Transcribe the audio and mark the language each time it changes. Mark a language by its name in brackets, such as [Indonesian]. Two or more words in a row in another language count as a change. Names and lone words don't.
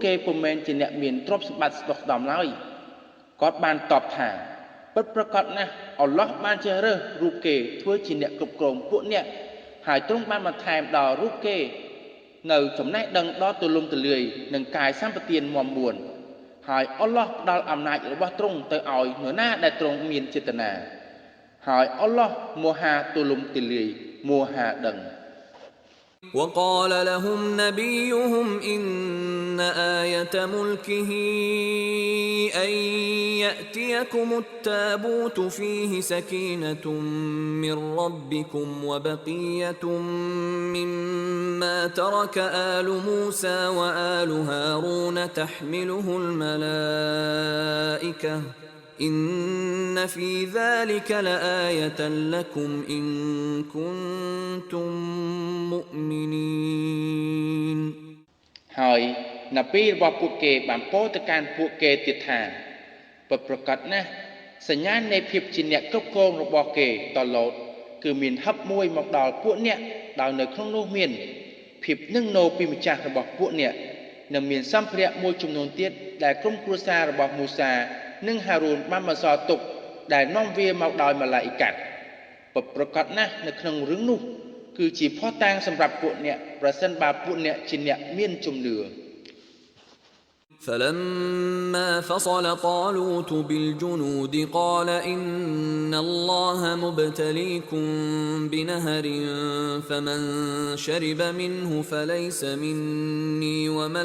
[Khmer] គេពុំមែនជាអ្នកមានទ្រព្យសម្បត្តិស្ដុកស្ដំឡើយគាត់បានតបថាពិតប្រាកដណាស់អល់ឡោះបានជ្រើសរើសរូបគេធ្វើជាអ្នកគ្រប់គ្រងពួកអ្នកហើយទ្រង់បានបន្ថែមដល់រូបគេនៅចំណេះដឹងដ៏ទូលំទូលាយនិងកាយសម្បទានមាំមួនហើយអល់ឡោះផ្ដល់អំណាចរបស់ទ្រង់ទៅឲ្យនរណាដែលទ្រង់មានចេតនាហើយអល់ឡោះមហាទូលំទូលាយមហាដឹង [Arabic] وقال لهم نبيهم إن آية ملكه أن يأتيكم التابوت فيه سكينة من ربكم وبقية مما ترك آل موسى وآل هارون تحمله الملائكة إن في ذلك لآية لكم إن كنتم مؤمنين [Khmer] ហើយនៅពេលរបស់ពួកគេបានពោលទៅកាន់ពួកគេទៀតថាពិតប្រាកដណាស់សញ្ញាណនៃភាពជាអ្នកគ្រប់ គ្រងរបស់គេតឡូតគឺមានហឹបមួយមកដល់ពួកអ្នកដោយនៅក្នុងនោះមានភាពនឹងណូពីម្ចាស់របស់ពួកអ្នកនិងមានសម្ភារៈមួយចំនួនទៀតដែលក្រុមគ្រួសាររបស់មូសានិងហារូនបានបន្សល់ទុកដែលនាំវាមកដោយម៉ាឡាអ៊ីកាត់ពិតប្រាកដណាស់នៅក្នុងរឿងនោះគឺជាភស្តុតាងសម្រាប់ពួកអ្នកប្រសិនបើពួកអ្នកជាអ្នកមានជំនឿ [Arabic] فلما فصل طالوت بالجنود قال إن الله مبتليكم بنهر فمن شرب منه فليس مني ومن